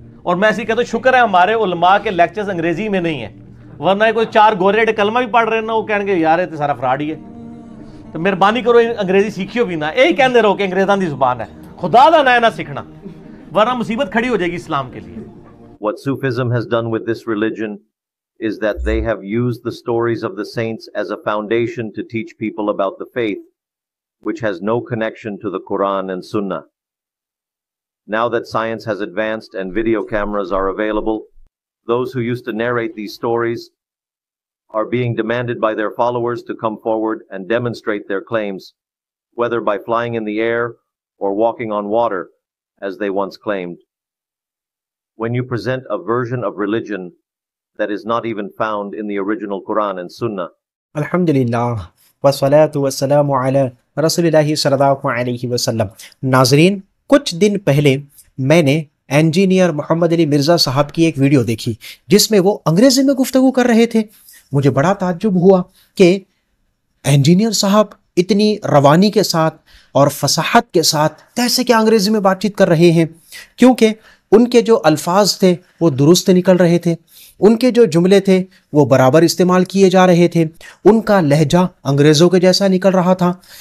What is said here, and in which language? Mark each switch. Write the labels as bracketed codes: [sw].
[ur] اور میں ایسی کہتا ہوں شکر ہے ہمارے علماء کے لیکچرز انگریزی میں نہیں ہیں، ورنہ کوئی 4 گورے کلمہ بھی پڑھ رہے نا، وہ کہیں گے یار یہ تو سارا فراڈ ہی ہے. تو مہربانی کرو انگریزی سیکھیو بھی نہ، یہی کہتے رہو کہ [pa] انگریزاں دی زبان ہے، خدا دا نہ سیکھنا، [ur] ورنہ مصیبت کھڑی ہو جائے گی اسلام کے لیے. [en] What Sufism has done with this religion is that they have used the stories of the saints as a foundation to teach people about the faith, which has no connection to the Quran and Sunnah. Now that science has advanced and video cameras are available, those who used to narrate these stories are being demanded by their followers to come forward and demonstrate their claims, whether by flying in the air or walking on water, as they once claimed. When you present a version of religion that is not even found in the original Quran and Sunnah. [ar] الحمدللہ والصلاة والسلام علی رسول اللہ صلی اللہ علیہ وسلم. [ur] ناظرین، کچھ دن پہلے میں نے انجینئر محمد علی مرزا صاحب کی ایک ویڈیو دیکھی جس میں وہ انگریزی میں گفتگو کر رہے تھے. مجھے بڑا تعجب ہوا کہ انجینئر صاحب اتنی روانی کے ساتھ اور فصاحت کے ساتھ کیسے کیا انگریزی میں بات چیت کر رہے ہیں، کیونکہ ان کے جو الفاظ تھے وہ درست نکل رہے تھے، ان کے جو جملے تھے وہ برابر استعمال کیے جا رہے تھے، ان کا لہجہ انگریزوں کے جیسا نکل رہا تھا.